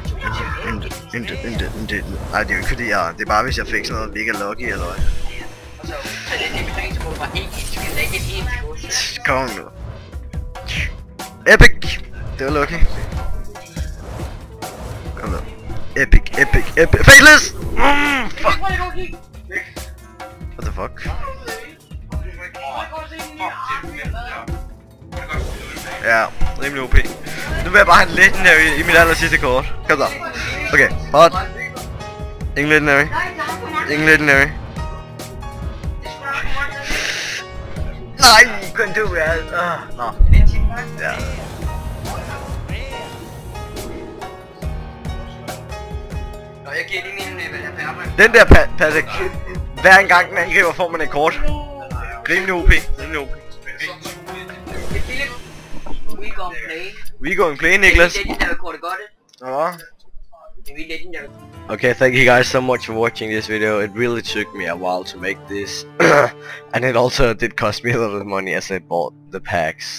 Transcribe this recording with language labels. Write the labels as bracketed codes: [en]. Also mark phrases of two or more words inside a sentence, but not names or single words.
[da] Intet. Nej, det er jo ikke fordi det er bare hvis jeg fik sådan noget mega lucky eller hvad. så det betyder, så må du bare ikke det er ikke en eneste. Kom nu. Epic! Det var lucky. Kom nu. Epic. Faceless! [en] Fuck! What the fuck? [da] Ja, rimelig OP. Nu vil jeg bare have en legendary i mit aller sidste kort. Kom så. Okay, hot. Ingen legendary. Nej, kun du er... Nå. Ja. Jeg giver lige min Den der Patrick. Hver en gang man griber, får man et kort. Rimelig OP. [en] We go and play, Niklas. Okay, thank you guys so much for watching this video. It really took me a while to make this. And it also did cost me a lot of money as I bought the packs.